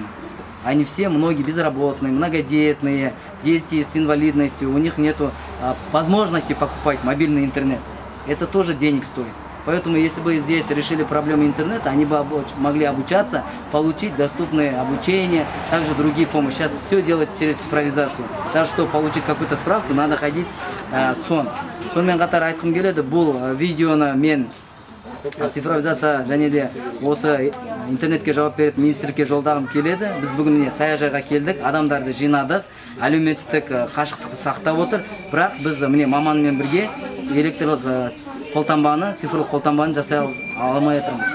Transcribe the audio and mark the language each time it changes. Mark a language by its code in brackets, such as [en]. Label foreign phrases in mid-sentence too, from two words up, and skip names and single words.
[ru] Они все, многие безработные, многодетные, дети с инвалидностью, у них нет возможности покупать мобильный интернет. Это тоже денег стоит. Поэтому, если бы здесь решили проблему интернета, они бы могли обучаться, получить доступное обучение, также другие помощи. Сейчас все делать через цифровизацию. Даже чтобы получить какую-то справку, надо ходить в ЦОН. [kk] Сонымен қатар айтқым келеді, бұл видеоны мен цифровизация және де осы интернетке жауап беретін министрлікке жолдағым келеді. Біз бүгін міне саяжайға келдік, адамдарды жинадық, әлеуметтік қашықтықты сақтап отыр. Бірақ біз міне маманмен бірге электрлік қолтаңбаны, цифрлық қолтаңбаны жасай алмай отырмыз.